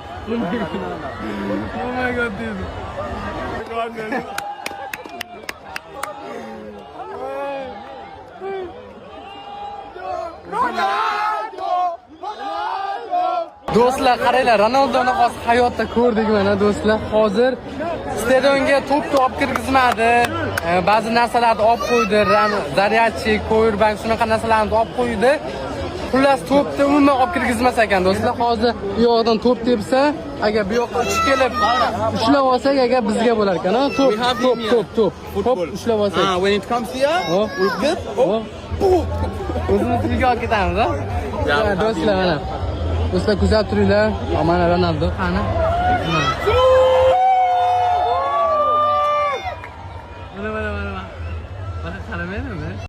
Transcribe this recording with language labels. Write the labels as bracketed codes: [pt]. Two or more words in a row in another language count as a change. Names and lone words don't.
[en] Oh my god, dude. [uz] Do'stlar, qaranglar, Ronaldoni hozir hayotda ko'rdik mana do'stlar. Hozir stadionga to'pni olib kirgizmadi. Ba'zi narsalarni olib qo'ydi, zaryadchi, powerbank shunaqa narsalarni olib qo'ydi. Xullas to'pni umuman olib kirgizmas ekan do'stlar. Hozir bu yoqdan to'p tepsa, agar bu yoqqa uch kelib ushlab olsak, agar bizga bo'lar ekan. To'p ushlab olsak. [en] When it comes here, we're good. [uz] O'zimiz uyga olib ketamiz, ha? Do'stlar, mana. Do'stlar, kuzatib turinglar. Mana Ronaldo qani? Mana. Mana qaramayapmi?